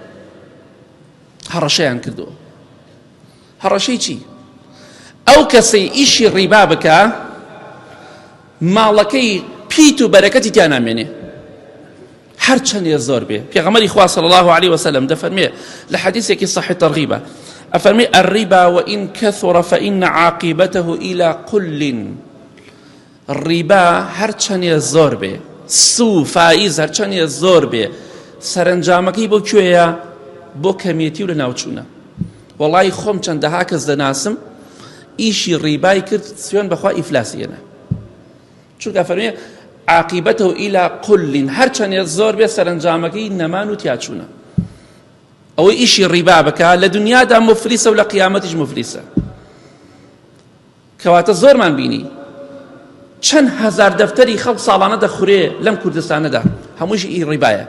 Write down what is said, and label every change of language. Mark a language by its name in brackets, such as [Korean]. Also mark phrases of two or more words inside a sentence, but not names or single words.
[Central Kurdish] هەڕەشەی چی؟ ئەو کەسەی ئیشی ڕیبا بکە ماڵەکەی پیت و بەرەکەتی تیا نامێنێ هەر چەندێ زۆر بێ. پێغەمبەری خوا [Arabic] صلی الله عليه وسلم [Central Kurdish] دەفەرمێ لە حەدیثێکی صحیح تەرغیبە، ئەفەرمێ [Arabic] الربا وإن كثر فإن عاقبته إلى قل. [Central Kurdish] ڕیبا هەر چەندێ زۆر بێ، سو فائز هەر چەندێ زۆر بێ، سەرنجامەکەی بۆ کوێیە؟ بۆ کەمیەتی و لە ناوچوونە. وەڵی خۆم چەندەها کەس دەناسم ئیشی ڕیبای کرد سوێن بەخوا ئیفلاسیەنە، چونکە فەرمێ [Arabic] عاقبته إلى قل، [Central Kurdish] هەر چەندێ زۆر بێ سەرنجامەکەی نەمان و تیاچوونە. ئەوەی ئیشی ڕیبا بکە لە دنیادا مفلیسە و لە قیامەتیش مفلیسە. کەواتە زۆرمان بینی چەند هەزار دەفتەری خەڵک ساڵانە دەخورێ لەم کوردستانەدا، هەمووش ئی ڕیبایە.